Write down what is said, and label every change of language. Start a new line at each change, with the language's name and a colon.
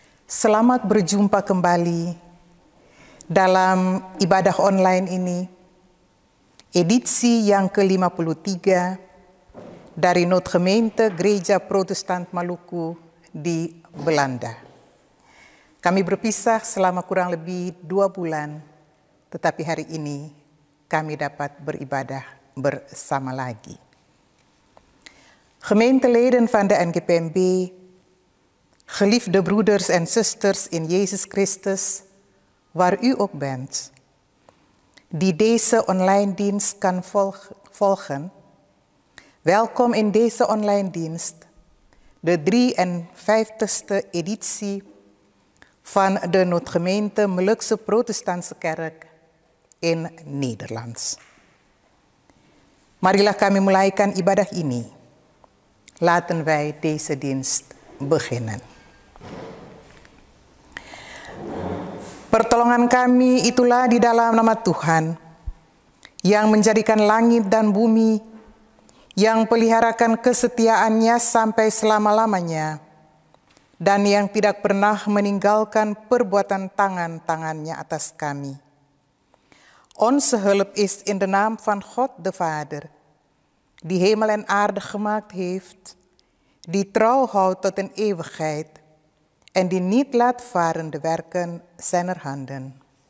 Indonesian: Selamat berjumpa kembali dalam ibadah online ini, edisi yang ke-53 dari Noodgemeente Gereja Protestant Maluku di Belanda. Kami berpisah selama kurang lebih 2 bulan, tetapi hari ini kami dapat beribadah bersama lagi.
Dutch: Gemeenteleden van de NGPMB, geliefde broeders en zusters in Jezus Christus, waar u ook bent, die deze online dienst kan volgen, welkom in deze online dienst, de 53ste editie van de Noodgemeente Molukse Protestantse Kerk in Nederlands.
Indonesian: Marilah kami mulaikan ibadah ini.
Dutch: Laten wij deze dienst beginnen.
Indonesian: Pertolongan kami itulah di dalam nama Tuhan, yang menjadikan langit dan bumi, yang peliharakan kesetiaannya sampai selama-lamanya, dan yang tidak pernah meninggalkan perbuatan tangan-tangannya atas kami.
Dutch: Onze hulp is in de naam van God de Vader, die hemel en aarde gemaakt heeft, die trouw houdt tot een eeuwigheid en die niet laat varen de werken zijner handen.